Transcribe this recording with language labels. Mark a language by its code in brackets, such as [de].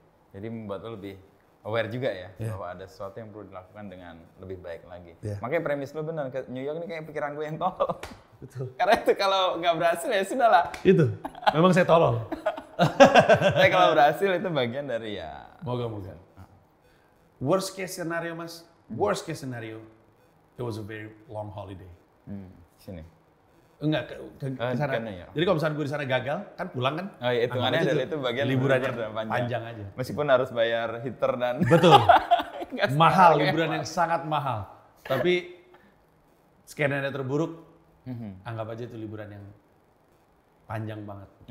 [id] Jadi membuat lu lebih aware juga ya bahwa ada sesuatu yang perlu dilakukan dengan lebih baik lagi. Makanya premis lu benar, ke New York ini kayak pikiran gue yang tolol. Betul. Karena itu kalau nggak berhasil ya sudahlah. Itu, memang saya tolol. Tapi kalau berhasil itu bagian dari ya. Moga-moga. [en] Worst case scenario mas, worst case scenario, it was a very long holiday. [id] Sini. Enggak ke sana. Ya. Jadi kalau misalnya gue di sana gagal, kan pulang kan? Oh iya, hitungannya adalah itu bagian liburan yang panjang aja. Meskipun harus bayar heater dan betul. Mahal, liburan yang sangat mahal. Tapi skenario terburuk, anggap aja itu liburan yang panjang banget.